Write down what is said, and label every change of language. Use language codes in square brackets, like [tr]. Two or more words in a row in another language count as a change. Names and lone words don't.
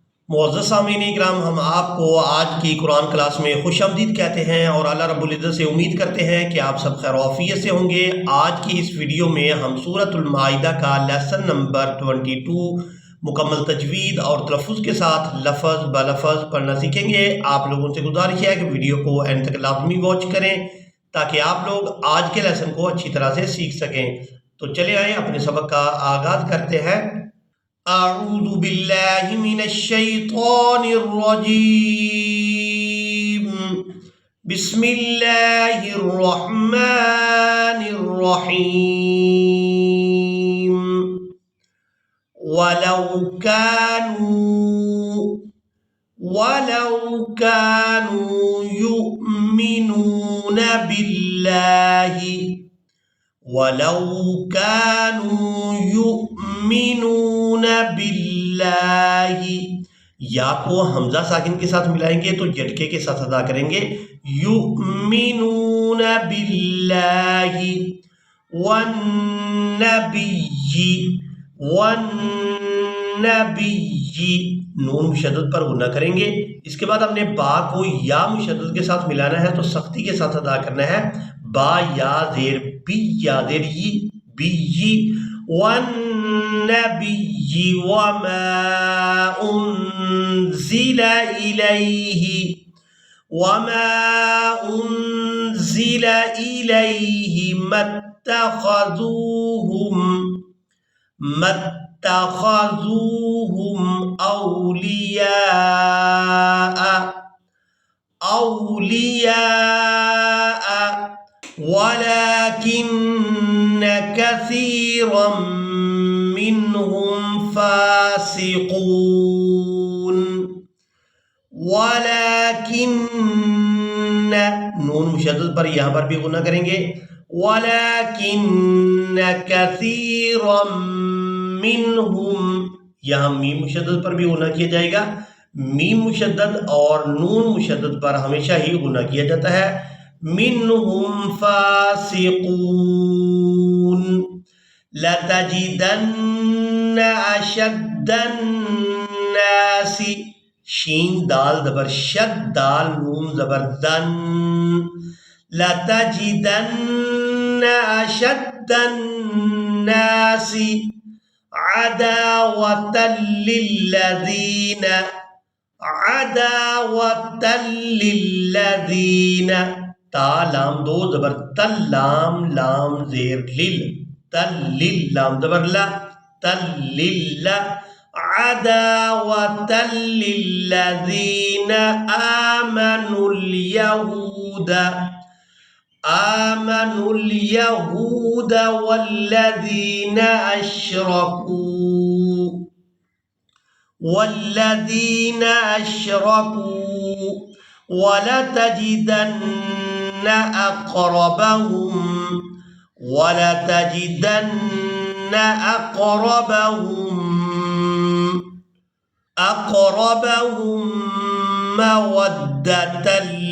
[ur] مُعزز سامعین اکرام، ہم آپ کو آج کی قرآن کلاس میں خوش آمدید کہتے ہیں اور اللہ رب العزت سے امید کرتے ہیں کہ آپ سب خیر عافیت سے ہوں گے. آج کی اس ویڈیو میں ہم سورۃ المائدہ کا لیسن نمبر 22 مکمل تجوید اور تلفظ کے ساتھ لفظ بہ لفظ پڑھنا سیکھیں گے. آپ لوگوں سے گزارش ہے کہ ویڈیو کو اینڈ تک لازمی واچ کریں تاکہ آپ لوگ آج کے لیسن کو اچھی طرح سے سیکھ سکیں. تو چلے آئیں اپنے سبق کا آغاز کرتے ہیں. [ar] أعوذ بالله من الشيطان الرجيم. بسم الله الرحمن الرحيم. ولو كانوا يؤمنون بالله ولو كانوا يؤمنون بالله, [ur] یا کو ہمزہ ساکن کے ساتھ ملائیں گے تو جھٹکے کے ساتھ ادا کریں گے. [ar] يؤمنون بالله والنبي والنبي, [ur] نون مشدد پر غنہ کریں گے. اس کے بعد ہم نے با کو یا مشدد کے ساتھ ملانا ہے تو سختی کے ساتھ ادا کرنا ہے. با یا زیر بی یا زیر یی [ar] بيّ والنبي وما أنزل إليه ما اتخذوهم أولياء ولكن كثيرا منهم فاسقون. वलाकिन्न, [ur] نون مشدد پر یہاں پر بھی غنہ کریں گے. [ar] ولكن كثيرا منهم, [ur] یہاں میم مشدد پر بھی غنہ کیا جائے گا. میم مشدد اور نون مشدد پر ہمیشہ ہی غنہ کیا جاتا ہے. [ar] منهم فاسقون. لتجدن أشد الناس, [ur] شین دال زبر شد، دال نون زبر دن. [ar] لتجدن أشد الناس عداوة للذين, [ur] تا لام دو زبر تل، لام لام زیر لل، تل لل لام زبر لا، تل للا [ar] عداوة للذين آمنوا اليهود والذين أشركوا ولتجدن أقربهم مودة